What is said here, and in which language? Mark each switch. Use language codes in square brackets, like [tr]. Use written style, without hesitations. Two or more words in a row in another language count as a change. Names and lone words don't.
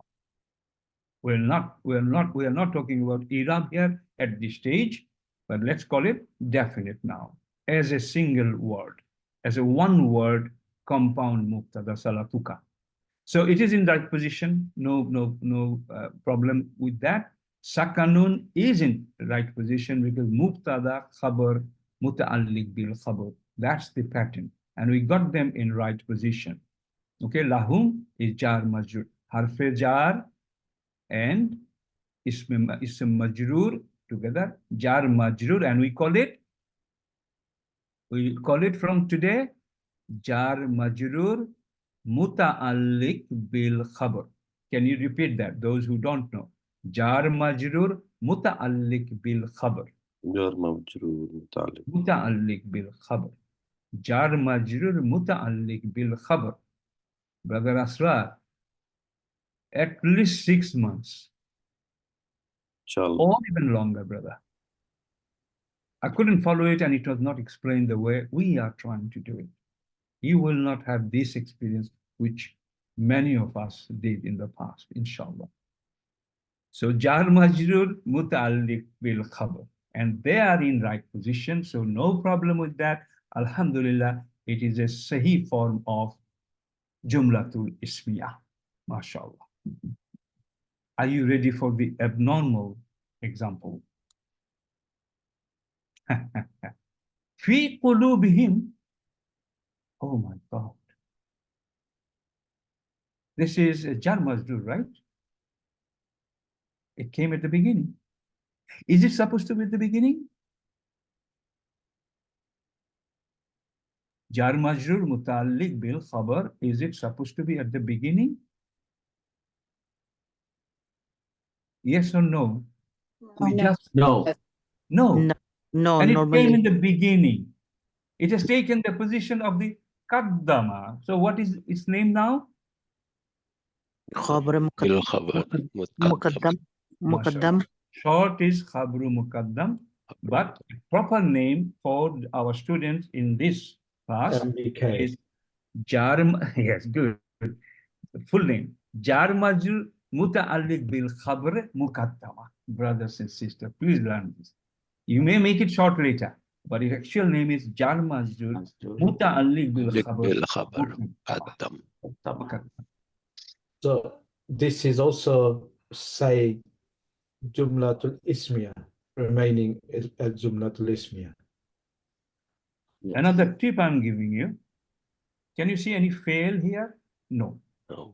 [en] We are not talking about i'rab here at this stage, but let's call it definite noun as a single word, as a one word compound [ar] مبتدأ صلاتك. [en] So it is in that position, no problem with that. Sakanun is in the right position because [ar] مبتدأ خبر متعلق بالخبر. [en] That's the pattern, and we got them in right position. Okay, lahum is [ar] جار مجرور. حرف جر [en] and [ar] اسم مجرور [en] together, [ar] جار مجرور, [en] and we call it from today [ar] جار مجرور متعلق بالخبر. [en] Can you repeat that, those who don't know? [ar] جار مجرور متعلق بالخبر. جار مجرور متعلق. متعلق بالخبر. جار مجرور متعلق بالخبر. [en] Brother Asrar, at least 6 months. Inshallah. Or even longer, brother. I couldn't follow it, and it was not explained the way we are trying to do it. You will not have this experience, which many of us did in the past, inshallah. So, [ar] جار مجرور متعلق بالخبر. [en] And they are in right position, so no problem with that. Alhamdulillah, it is a sahih form of [ar] جملة اسمية. [en] MashaAllah. Are you ready for the abnormal example? [ar] في قلوبهم. [en] Oh my God. This is a [ar] جار مجرور, [en] right? It came at the beginning. Is it supposed to be at the beginning? [ar] جار مجرور متعلق بالخبر. [en] Is it supposed to be at the beginning? Yes or no? We just No. no. No, And it normally. came in the beginning. It has taken the position of the qaddama. So what is its name now? [ar] خبر بالخبر مقدم مقدم. [en] Short is [ar] خبر مقدم, [en] but proper name for our students in this class MBK. is jar. Yes, good. Full name [ar] جار مجرور متعلق بالخبر مقدمة. [en] Brothers and sisters, please learn this. You may make it short later, but its actual name is [ar] جار مجرور متعلق بالخبر بالخبر قدم. [en] muqaddam. So this is also say [ar] جملة اسمية, [en] remaining at [ar] جملة اسمية. [en] Another tip I'm giving you. Can you see any fail here? No. No.